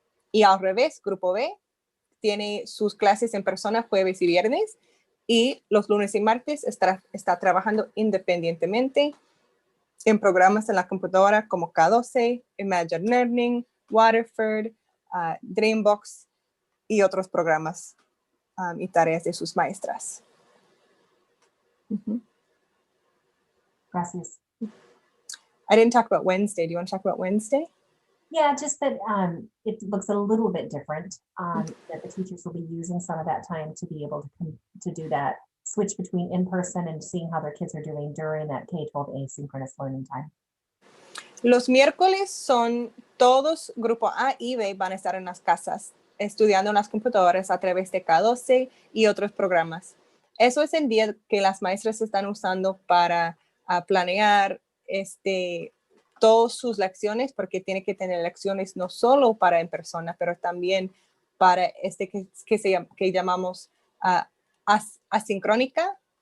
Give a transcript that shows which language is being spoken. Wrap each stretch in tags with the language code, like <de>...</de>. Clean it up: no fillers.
<es>Y al revés, grupo B tiene sus clases en persona jueves y viernes, y los lunes y martes está trabajando independientemente en programas en la computadora como K12, Imagine Learning, Waterford, Dreambox y otros programas y tareas de sus maestras. Gracias.</es> <en>I didn't talk about Wednesday. Do you want to talk about Wednesday? Yeah, just that it looks a little bit different, that the teachers will be using some of that time to be able to do that switch between in-person and seeing how their kids are doing during that K-12 asynchronous learning time.</en> <es>Los miércoles son todos, grupo A y B van a estar en las casas estudiando en las computadoras a través de K12 y otros programas. Eso es el día que las maestras están usando para planear todas sus lecciones, porque tiene que tener lecciones no solo para en persona, pero también para que llamamos asincrónica,</es>